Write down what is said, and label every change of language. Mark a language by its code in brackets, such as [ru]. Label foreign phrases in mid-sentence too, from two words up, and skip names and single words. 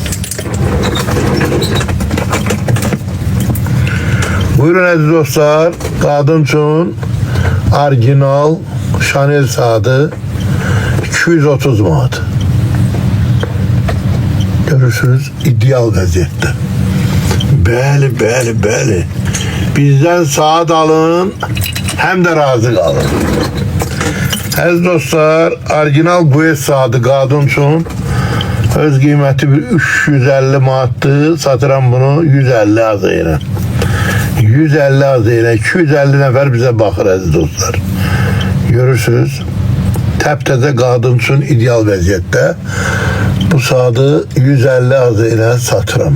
[az] Buyurun əziz dostlar, qadın üçün orijinal Chanel saati 230 manat. Görürsünüz, ideal vəziyyətdə. Bəli, bəli, bəli. [tr] Bizden saat alın, hem de razı kalın. [az] Əziz dostlar, orijinal Guess saati qadın üçün öz qiyməti 350 manatdır. Satıram bunu 150 azayla. 150 azayla 250 nəfər bizə baxır əziz dostlar. Görürsünüz, təptəzə qadın üçün ideal vəziyyətdə bu saati 150 azayla satıram.